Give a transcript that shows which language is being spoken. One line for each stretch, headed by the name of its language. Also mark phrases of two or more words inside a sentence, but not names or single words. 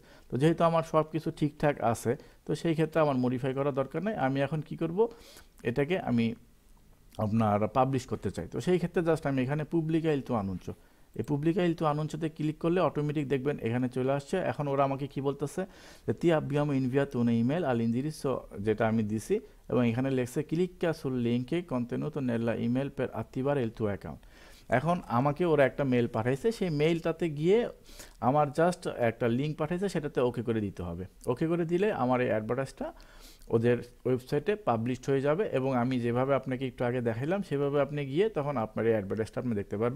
Bangla: তো যেহেতু আমার সব কিছু ঠিকঠাক আছে, তো সেই ক্ষেত্রে আমার মডিফাই করার দরকার নেই। আমি এখন কি করব, এটাকে আমি আপনার পাবলিশ করতে চাই, তো সেই ক্ষেত্রে জাস্ট আমি এখানে
Italian: pubblica il tuo annuncio,
Bangla: এই
Italian: pubblica il tuo annuncio
Bangla: ক্লিক করলে অটোমেটিক দেখবেন এখানে চলে আসছে। এখন ওরা আমাকে কি বলতেছে যে
Italian: ti abbiamo inviato un email all'indirizzo,
Bangla: যেটা আমি দিছি, এবং এখানে লেখছে
Italian: clicca sul link contenuto nella email per attivare il tuo account।
Bangla: এখন আমাকে ওরা একটা মেল পাঠাইছে, সেই মেইলটাতে গিয়ে আমার জাস্ট একটা লিঙ্ক পাঠাইছে, সেটাতে ওকে করে দিতে হবে। ওকে করে দিলে আমার এই অ্যাডভার্টাইজটা ওদের ওয়েবসাইটে পাবলিশড হয়ে যাবে, এবং আমি যেভাবে আপনাকে একটু আগে দেখাইলাম সেভাবে আপনি গিয়ে তখন আপনার এই অ্যাডভার্টাইজটা আপনি দেখতে পারবেন।